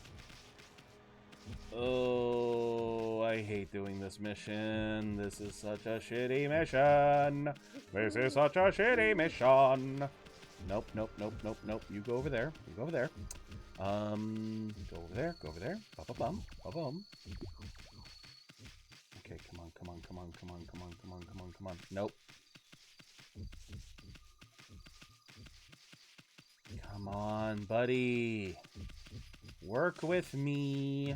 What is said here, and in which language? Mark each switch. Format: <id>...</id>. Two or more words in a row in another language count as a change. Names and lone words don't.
<en>Oh, I hate doing this mission. This is such a shitty mission. This is such a shitty mission. Nope. You go over there. Go over there. Go over there. Ba-ba-bum. Ba-bum. Okay, come on. Nope. Come on, buddy. Work with me.</en>